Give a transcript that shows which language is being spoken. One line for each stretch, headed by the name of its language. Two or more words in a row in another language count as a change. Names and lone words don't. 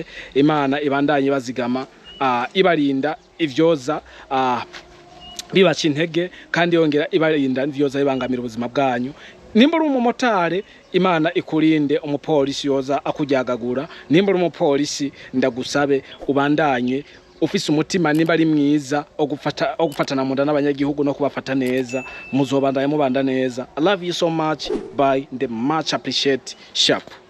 Rundi: Imana ibandanye bazigama, ibarinda ivyoza bibaca intege, kandi yongera ibarinda ivyoza bibangamira ubuzima bwanyu. Nimba uri umumotari, Imana ikurinde umupolisi yoza akujyagagura. Nimba uri umupolisi, ndagusabe ubandanye ufise umutima nimba ari mwiza ogufatana munda n'abanyagihugu no kubafata neza, muzobandanye mubanda neza.
English: I love you so much, bye, and much appreciate. Sharp.